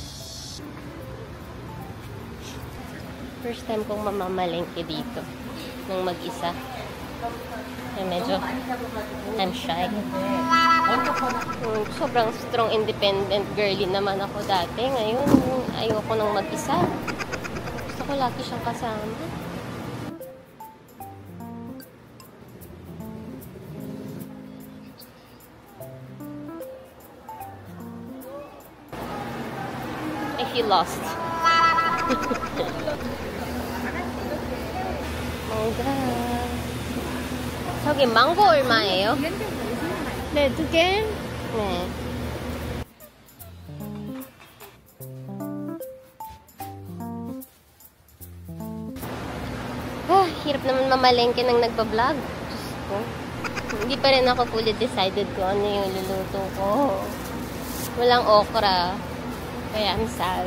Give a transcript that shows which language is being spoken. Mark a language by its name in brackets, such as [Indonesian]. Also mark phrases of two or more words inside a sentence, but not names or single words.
[Filipino] First time kong mamamalengke dito nang mag-isa. Kaya medyo [English] I'm shy. [Filipino] Sobrang [English] strong independent girly [Filipino] naman ako dati. Ngayon, ayoko nang mag-isa. Gusto ko lagi siyang kasama. [English] I feel lost. [Filipino] mangga. [Korean] 저기 망고 얼마예요? 네, 2개. 네. [Filipino] Hirap naman mamalengke ng nagpa-vlog. Diyos ko. Hindi pa rin ako [English] fully decided [Filipino] kung ano yung luluto ko. Walang okra. Kaya [English] I'm sad.